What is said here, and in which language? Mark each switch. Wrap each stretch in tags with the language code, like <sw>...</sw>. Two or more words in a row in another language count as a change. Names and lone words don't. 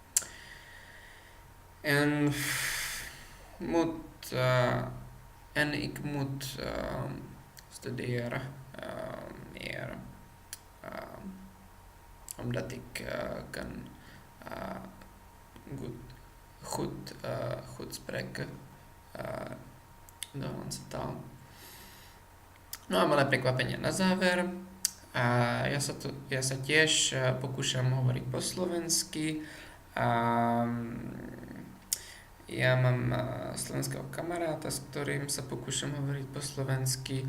<nl>En moet ik moet studeren meer, omdat ik kan goed spreken de Hollandse taal.</nl> <sk>No a malé prekvapenie na záver. Ja sa tiež pokúšam hovoriť po slovensky. Ja mám slovenského kamaráta, s ktorým sa pokúšam hovoriť po slovensky.</sk>